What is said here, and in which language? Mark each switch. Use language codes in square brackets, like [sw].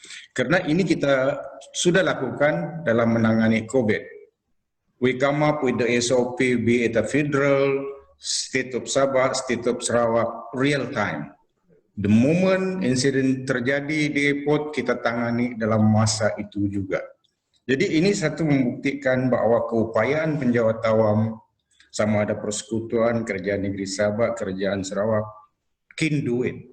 [ms] Karena ini kita sudah lakukan dalam menangani COVID. [en] We come up with the SOP, be it a federal, state of Sabah, state of Sarawak, real time. The moment [ms] insiden terjadi di airport, kita tangani dalam masa itu juga. Jadi ini satu membuktikan bahwa keupayaan penjawat awam, sama ada persekutuan, kerajaan negeri Sabah, kerajaan Sarawak, [en] can do it.